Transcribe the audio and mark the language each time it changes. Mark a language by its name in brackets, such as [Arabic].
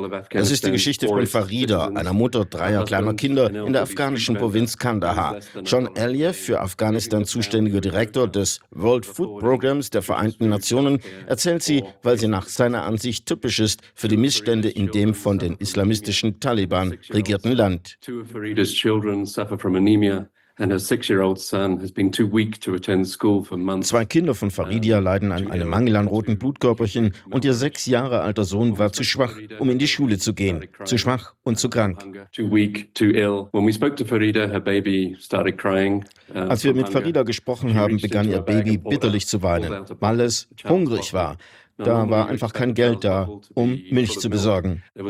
[German] Das ist die Geschichte von Farida, einer Mutter 3 kleiner Kinder in der afghanischen Provinz Kandahar. John Elieff, für Afghanistan zuständiger Direktor des World Food Programs der Vereinten Nationen, erzählt sie, weil sie nach seiner Ansicht typisch ist für die Missstände in dem von den islamistischen Taliban regierten Land. [English] Two of Farida's children suffer from anemia. And her 6-year-old son has been too weak to attend school for months. [German] 2 Kinder von Farida leiden an einem Mangel an roten Blutkörperchen und ihr 6 Jahre alter Sohn war zu schwach, um in die Schule zu gehen. Zu schwach und zu krank. [English] Too weak, too ill. When we spoke to Farida, her baby started crying. [German] Als wir mit Farida gesprochen haben, begann ihr Baby bitterlich zu weinen, weil es hungrig war. Da war einfach kein Geld da, um Milch zu besorgen.